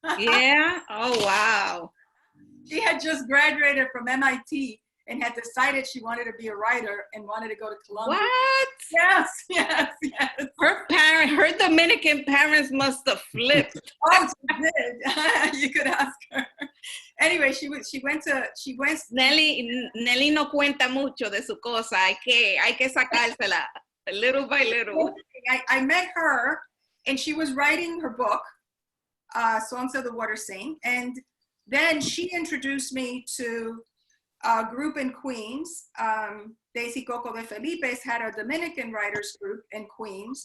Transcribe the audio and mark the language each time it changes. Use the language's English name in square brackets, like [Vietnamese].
[English] Yeah? Oh, wow. She had just graduated from MIT and had decided she wanted to be a writer and wanted to go to Columbia. What? Yes. Her Dominican parents must have flipped. Oh, she did. You could ask her. Anyway, she went. [Spanish] Nelly no cuenta mucho de su cosa. Hay que sacársela [English] little by little. I met her, and she was writing her book, Songs of the Water Saint, and then she introduced me to a group in Queens. Daisy Coco de Felipe's had a Dominican writers group in Queens.